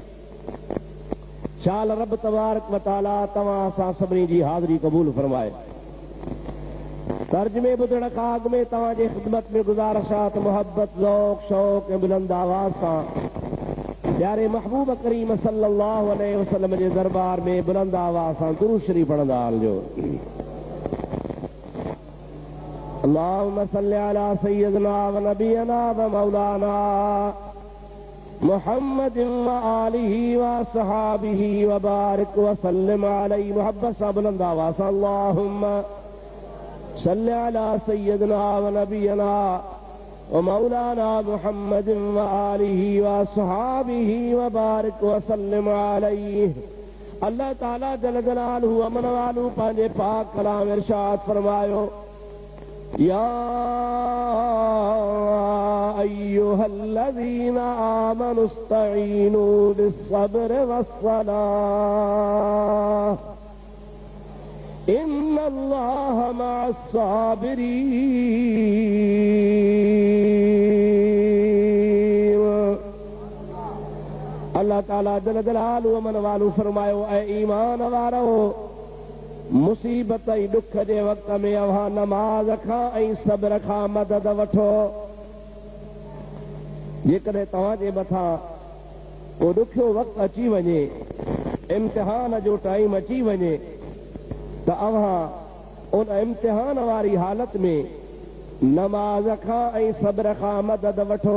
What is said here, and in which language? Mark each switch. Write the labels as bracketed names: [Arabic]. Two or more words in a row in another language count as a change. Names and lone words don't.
[Sindhi] शाल रब [Arabic] تبارك وتعالى [Sindhi] तव्हां असां सभिनी जी हाज़िरी क़बूल फरमाए। तर्जुमे ॿुधण खां अॻु में तव्हां जे ख़िदमत में गुज़ारिशात मोहब्बत ज़ौक़ शौक़ ऐं बुलंद आवाज़ सां प्यारे महबूब करीम [Arabic] صلى الله عليه وسلم [Sindhi] जे दरबार में बुलंद आवाज़ सां दुरूद शरीफ़ पढ़ंदा हलिजो। [Arabic] اللهم صل على سيدنا ونبينا ومولانا محمد وآله وأصحابه وبارك وسلم عليه. [Sindhi] मोहब्बत सां बुलंद आवाज़ सां [Arabic] اللهم صل على سيدنا ونبينا ومولانا محمد وآله وأصحابه وبارك وسلم عليه. [Sindhi] अल्लाह ताला [Arabic] جل جلاله [Sindhi] अमन वालू पंहिंजे पाक कलाम इरशाद फरमायो, [Arabic] يا أيها الذين آمنوا استعينوا بالصبر والصلاة إن الله مع الصابرين. [Sindhi] अल्लाह ताला [Arabic] جل جلاله [Sindhi] अमन वालू फरमायो, ऐ ईमान वारो, मुसीबत ऐं ॾुख जे वक़्त में अव्हां नमाज़ खां ऐं सब्र खां मदद वठो। जेकॾहिं तव्हां जे मथां को ॾुखियो वक़्तु अची वञे, इम्तिहान जो टाइम अची वञे, त अव्हां उन इम्तिहान वारी हालत में नमाज़ खां ऐं सब्र खां मदद वठो।